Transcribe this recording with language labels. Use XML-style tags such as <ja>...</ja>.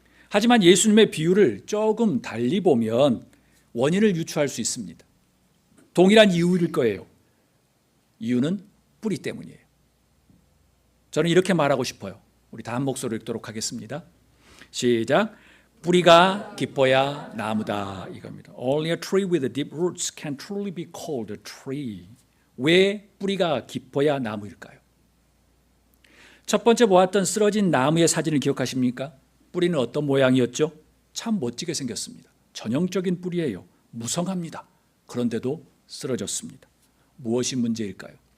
<ko>하지만 예수님의 비유를 조금 달리 보면 원인을 유추할 수 있습니다. 동일한 이유일 거예요. 이유는 뿌리 때문이에요. 저는 이렇게 말하고 싶어요. 우리 다 한 목소리로 읽도록 하겠습니다. 시작. 뿌리가 깊어야 나무다 이겁니다.</ko> <en>Only a tree with deep roots can truly be called a tree.</en> <ko>왜 뿌리가 깊어야 나무일까요? 첫 번째 보았던 쓰러진 나무의 사진을 기억하십니까? 뿌리는 어떤 모양이었죠? 참 멋지게 생겼습니다. 전형적인 뿌리예요. 무성합니다. 그런데도 쓰러졌습니다. 무엇이 문제일까요?</ko>